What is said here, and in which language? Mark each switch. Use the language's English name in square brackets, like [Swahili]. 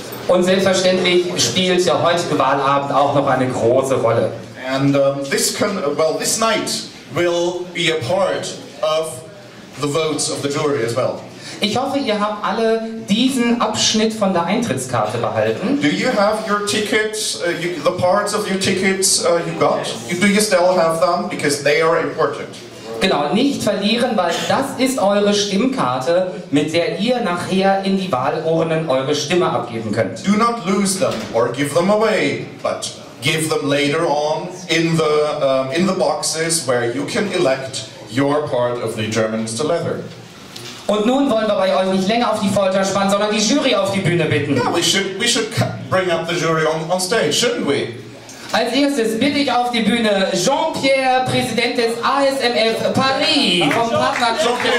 [German] Und selbstverständlich spielt der heutige Wahlabend auch noch eine große Rolle. [English] And this night will be a part of the votes of the jury as well. [German] Ich hoffe, ihr habt alle diesen Abschnitt von der Eintrittskarte behalten. [English] Do you have your tickets, the parts of your tickets you got? Do you still have them? Because they are important. [German] Genau, nicht verlieren, weil das ist eure Stimmkarte, mit der ihr nachher in die Wahlurnen eure Stimme abgeben könnt. [English] Do not lose them or give them away, but give them later on in the boxes where you can elect your part of the German Mr. Leather. [German] Und nun wollen wir bei euch nicht länger auf die Folter spannen, sondern die Jury auf die Bühne bitten. [English] Yeah, we should bring up the jury on stage, shouldn't we? [German] Als erstes bitte ich auf die Bühne Jean-Pierre, Präsident des ASMF Paris, vom Partnerclub.